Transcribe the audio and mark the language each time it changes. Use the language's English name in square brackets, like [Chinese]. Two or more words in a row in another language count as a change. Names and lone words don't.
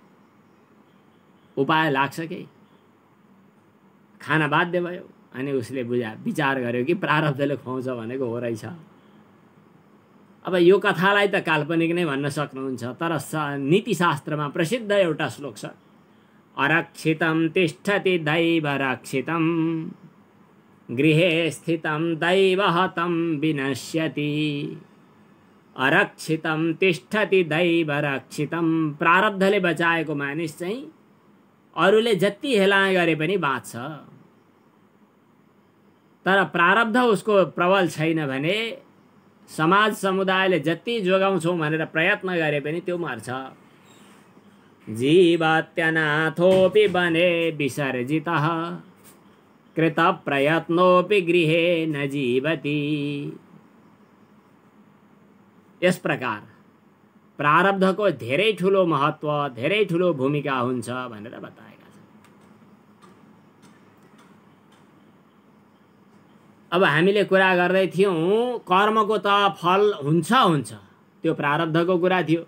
[Nepali] उपाय लाग्छ केही, खाना बाध्य भयो। अनि उसले विचार गर्यो कि प्रारब्धले खुवाउँछ भनेको हो रहेछ। अब यो कथालाई त काल्पनिक नै भन्न सक्नुहुन्छ, तर नीतिशास्त्रमा प्रसिद्ध एउटा श्लोक छ, [Sanskrit] अरक्षितं तिष्ठति दैव रक्षितं गृहे स्थितं दैवहतं विनश्यति। अरक्षितं तिष्ठति दैव रक्षितं, [Nepali] प्रारब्धले बचाएको मानिस चाहिँ अरूले जति हेला गरे पनि बाँच्छ, तर प्रारब्ध उसको प्रबल छैन भने समाज समुदायले जति जोगाउँछौँ भनेर प्रयत्न गरे पनि त्यो मर्छ। [Sanskrit] जीवत्यनाथोऽपि वने विसर्जितः कृत प्रयत्नोऽपि गृहे न जीवति। [Nepali] यस प्रकार प्रारब्धको धेरै ठुलो महत्व, धेरै ठुलो भूमिका हुन्छ भनेर बताएका छन्। अब हामीले कुरा गर्दै थियौँ कर्मको त फल हुन्छ हुन्छ, त्यो प्रारब्धको कुरा थियो।